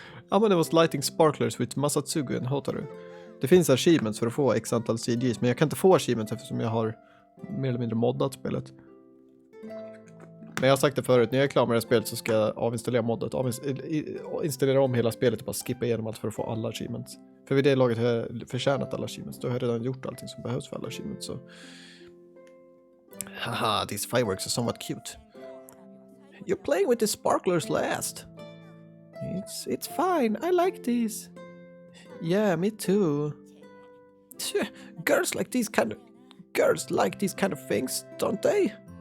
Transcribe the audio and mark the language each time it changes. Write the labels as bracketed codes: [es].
[en] Amane was lighting sparklers with Masatsugu and Hotaru. [sv] Det finns achievements för att få x antal CGs, men jag kan inte få achievements eftersom jag har mer eller mindre moddat spelet. Men jag har sagt det förut, när jag är klar med det här spelet så ska jag avinstallera moddet. Installera om hela spelet och bara skippa igenom allt för att få alla achievements. För vid det laget har jag förtjänat alla achievements. Då har jag redan gjort allting som behövs för alla achievements. Så. [en] Haha, these fireworks are somewhat cute. You're playing with the sparklers last. It's fine, I like these. Yeah, me too. Girls like these kind of things, don't they?